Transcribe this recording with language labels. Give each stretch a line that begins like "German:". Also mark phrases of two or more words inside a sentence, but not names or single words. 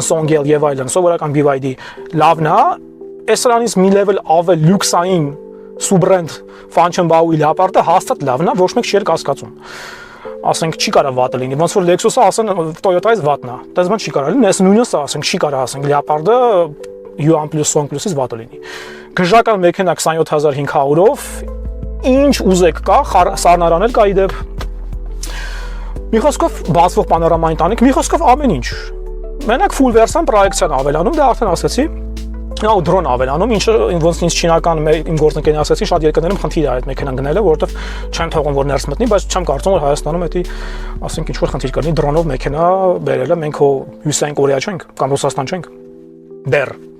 Armenian: Song եւ այլն, սովորական BYD լավն է, այս սրանից մի level ավել լյուքսային սուբրենդ Fanchonbao-ի Leopard-ը հաստատ լավն է, ոչ մեկ չի կասկածում։ Ասենք չի կարա վատը լինի, ոնց որ Lexus-ը ասեն Toyota-ից վատն է, դες բան չի կարա լինի, այս նույնը ասենք չի կարա ասենք Leopard-ը Yuan+, Song+-ից վատը լինի։ Գժական մեքենա 27500-ով ինչ ուզեք կա, սառնարանել կա իդեպ։ Մի խոսքով բացվող պանորամային տանիք, մի խոսքով ամեն ինչ։ Մենակ
English: full version
Armenian: պրոյեկցիան ավելանում, դա արդեն ասացի։ Ու դրոն ավելանում, ինչը ոնց ինձ չինական իմ գործընկերն ասացի, շատ երկրներում խնդիր է այդ մեքենան գնելը, որովհետև չեն թողում որ ներս մտնի, բայց չեմ կարծում որ Հայաստանում էդի, ասենք ինչ որ խնդիր կլինի դրոնով մեքենա բերելը, մենք հո Հյուսիսային Կորեա չենք կամ Ռուսաստան չենք։ Դեռ։